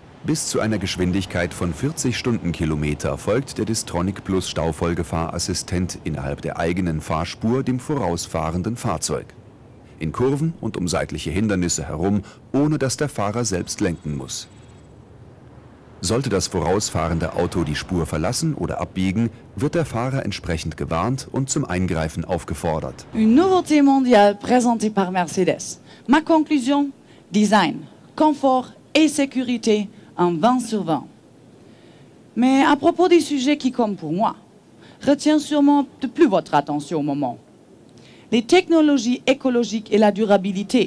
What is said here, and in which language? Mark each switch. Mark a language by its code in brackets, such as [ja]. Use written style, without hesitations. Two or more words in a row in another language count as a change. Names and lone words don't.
[de] Bis zu einer Geschwindigkeit von 40 Stundenkilometer folgt der Distronic Plus Staufolgefahrassistent innerhalb der eigenen Fahrspur dem vorausfahrenden Fahrzeug. In Kurven und um seitliche Hindernisse herum, ohne dass der Fahrer selbst lenken muss. Sollte das vorausfahrende Auto die Spur verlassen oder abbiegen, wird der Fahrer entsprechend gewarnt und zum Eingreifen aufgefordert. [fr] Une nouveauté mondiale présentée par Mercedes. Ma conclusion, design, confort et sécurité en 20 sur 20. Mais à propos des sujets qui, comme pour moi, retient sûrement de plus votre attention au moment. Les technologies écologiques et la durabilité.